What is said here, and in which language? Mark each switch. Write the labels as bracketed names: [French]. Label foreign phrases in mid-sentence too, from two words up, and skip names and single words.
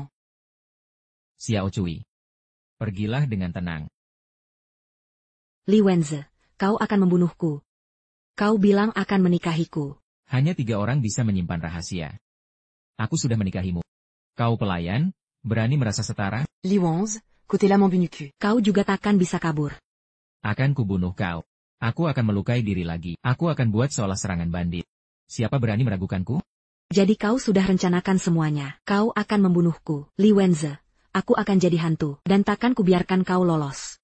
[Indonesian] Xiao Cui. Pergilah dengan tenang. Li Wenze, kau akan membunuhku. Kau bilang akan menikahiku. Hanya 3 orang bisa menyimpan rahasia. Aku sudah menikahimu. Kau pelayan, berani merasa setara? Li Wenz, côté-là mon bunuku. Kau juga takkan bisa kabur. Akan kubunuh kau. Aku akan melukai diri lagi. Aku akan buat seolah serangan bandit. Siapa berani meragukanku? Jadi kau sudah rencanakan semuanya. Kau akan membunuhku, Li Wenze. Aku akan jadi hantu, dan takkan kubiarkan kau lolos.